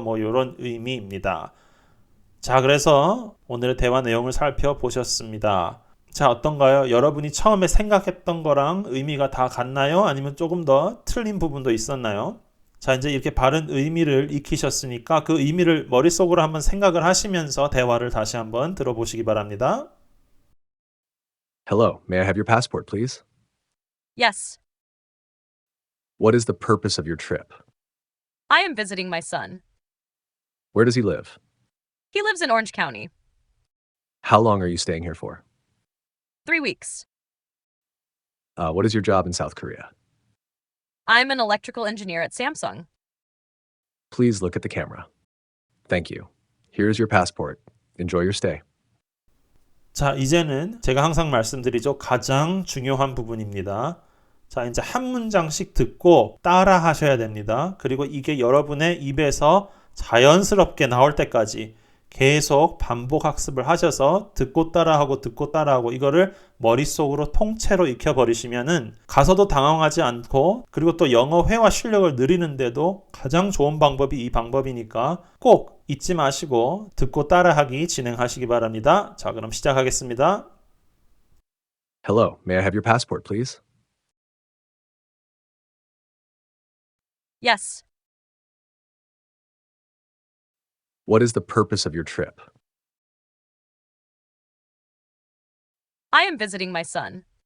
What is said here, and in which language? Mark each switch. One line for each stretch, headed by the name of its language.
Korean: 뭐 이런 의미입니다. 자, 그래서 오늘의 대화 내용을 살펴보셨습니다. 자, 어떤가요? 여러분이 처음에 생각했던 거랑 의미가 다 같나요? 아니면 조금 더 틀린 부분도 있었나요? 자, 이제 이렇게 바른 의미를 익히셨으니까 그 의미를 머릿속으로 한번 생각을 하시면서 대화를 다시 한번 들어보시기 바랍니다.
English: Hello, may I have your passport, please? Yes, What is the purpose of your trip? I am visiting my son. Where does he live? He lives in Orange County. How long are you staying here for? 3 weeks. What is your job in South Korea? I'm an electrical engineer at Samsung. Please look at the camera. Thank you. Here's your passport. Enjoy your stay.
Korean: 자, 이제는 제가 항상 말씀드리죠. 가장 중요한 부분입니다. 자, 이제 한 문장씩 듣고 따라 하셔야 됩니다. 그리고 이게 여러분의 입에서 자연스럽게 나올 때까지 계속 반복 학습을 하셔서 듣고 따라하고 이거를 머릿속으로 통째로 익혀버리시면은 가서도 당황하지 않고 그리고 또 영어 회화 실력을 늘리는데도 가장 좋은 방법이 이 방법이니까 꼭 잊지 마시고 듣고 따라하기 진행하시기 바랍니다. 자, 그럼 시작하겠습니다.
English: Hello, may I have your passport, please? Yes, What is the purpose of your trip? I am visiting my son.